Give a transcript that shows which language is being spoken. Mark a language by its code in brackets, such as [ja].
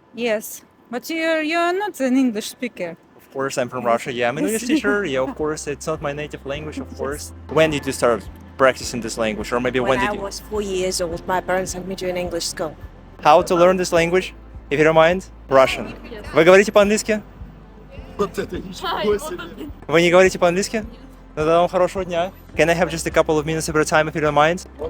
[en] Yes, but you're not an English speaker. Of course, I'm from Russia. Yeah, I'm an English teacher. Yeah, of course, it's not my native language, of course. When did you start practicing this language, or maybe when When did I you? was 4 years old, my parents sent me to an English school. How to learn this language? If you don't mind, Russian. [ru] Вы говорите по-английски? Вы не говорите по-английски? Ну тогда вам хорошего дня. [en] Can I have just a couple of minutes of your time, if you don't mind?